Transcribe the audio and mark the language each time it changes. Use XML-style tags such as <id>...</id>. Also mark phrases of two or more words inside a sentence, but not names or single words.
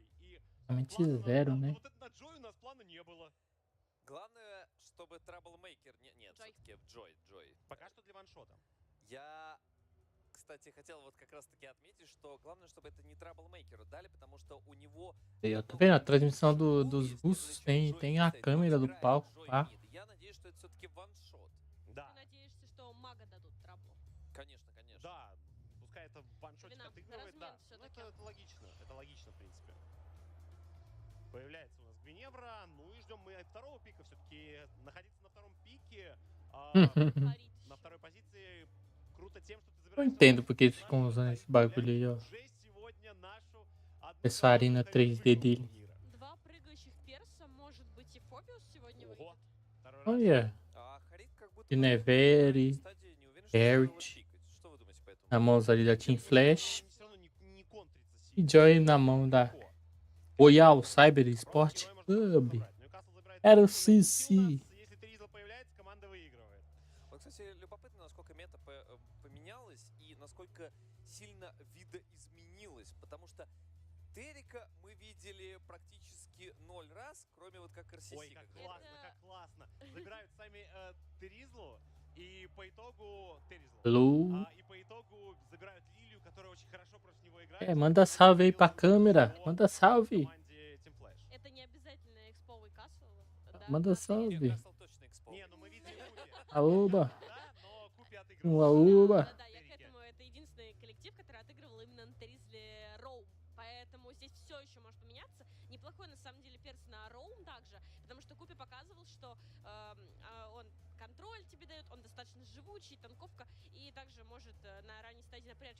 <ru>И</ru> <pt>Zero, né?</pt> <ru>вот это на Джой у нас плана не было. Главное, чтобы Траблмейкер... Нет, все-таки Джой. Пока что для ваншота. Я, кстати, хотел вот как раз-таки отметить, что главное, чтобы это не Траблмейкеру дали, потому что у него...</ru> <pt>Eu tô vendo a transmissão dos russos, tem a câmera do palco, tá?</pt> <ru>Я надеюсь, что это все-таки ваншот. Да. Ты надеешься, что мага дадут траблу? Конечно. Да, пускай это в ваншоте отыгрывает, да. Ну, это логично, в принципе. Появляется у нас Гвиневра, ну и ждем мы второго пика, все-таки находиться на втором пике, на второй позиции, круто тем, что ты</ru> <pt>Eu</pt> <ru>забираешь...</ru> <pt>entendo porque eles ficam usando esse bagulho aí, ó. Essa arena 3D dele.</pt> <ru>Два прыгающих перса, может быть, и Фобиус сегодня выйдет?</ru> <pt>Olha. Neveri, Eric. Na mão ali da Team Flash. E Joy na mão da Royal Cyber Sport Club. RCC.</pt> <ru>Вот, кстати, любопытно, насколько мета поменялась и насколько сильно видоизменилась, потому что Террика мы видели практически 0 раз, кроме вот как RCC. Ой, как классно. Забирают сами Теризлу, и по итогу и по итогу забирают Лилию, которая очень хорошо против него играет.</ru> <pt>Manda salve aí pra câmera. Manda salve.</pt> <ru>Это не обязательно эксповый касл.</ru> <pt>Manda salve.</pt> <ru>Не, ну мы видели</ru> <pt>Aoba. Aoba.</pt> <ru>Да, я к этому. Это единственный коллектив, который отыгрывал именно на Теризле Роум. Поэтому здесь все еще может поменяться. Неплохой, на самом деле, перс на Роум также, потому что Купи показывал, что он контроль тебе дает, он достаточно живучий, танковка, и также может на ранней стадии напрячь.</ru>